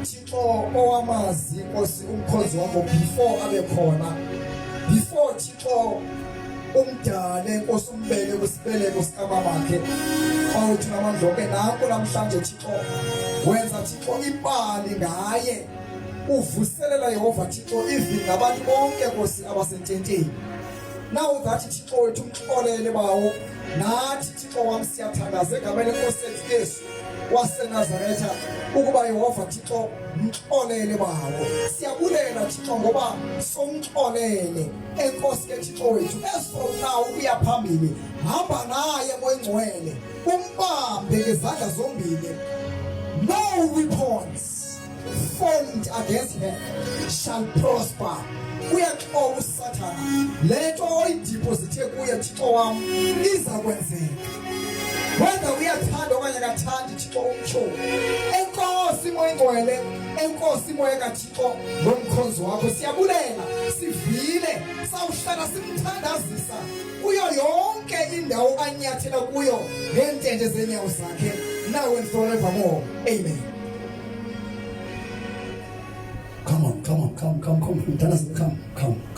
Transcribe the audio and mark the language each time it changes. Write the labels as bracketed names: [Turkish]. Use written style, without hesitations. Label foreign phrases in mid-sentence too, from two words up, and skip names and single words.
[Xhosa] Thixo owamazi Nkosi umkhozi wakho before abe khona, before Thixo umdale Nkosi umbeke kusibeleko sikamakhe awuthi namandloke nakho namhlanje Thixo wenza Thixo impali ngaye uvuselela Yehova Thixo even nabantu bonke Nkosi abasententeni. [English] Now that [Xhosa] Thixo wethu umxolele bawo nathi Thixo wami siyathandaza egameni lenkosi yethu Yesu waseNazaretha ukuba Yehova Thixo mxolele bawo. Siyabulela Thixo ngoba somxolele enkosi ke Thixo wethu [English] from now [Xhosa] uya phambili hamba naye moyingcwele umbambe ngezandla zombili. [English] No weapons formed against her shall prosper. [Xhosa] Uyaxoxa uSathana lento oyideposite kuye Thixo wami iza kwenzeka. Whether uyathanda okanye akathandi Thixo umtsho enkosi moyingcwele enkosi moya kaThixo ngomkhonzo wakho siyabulela sivile sawuhlala simthandazisa kuyo yonke indawo anyathela kuyo ngentende zenyawo zakhe [English] now and forevermore. [Xhosa] Amen. [English] Come on. Mthandazi, come.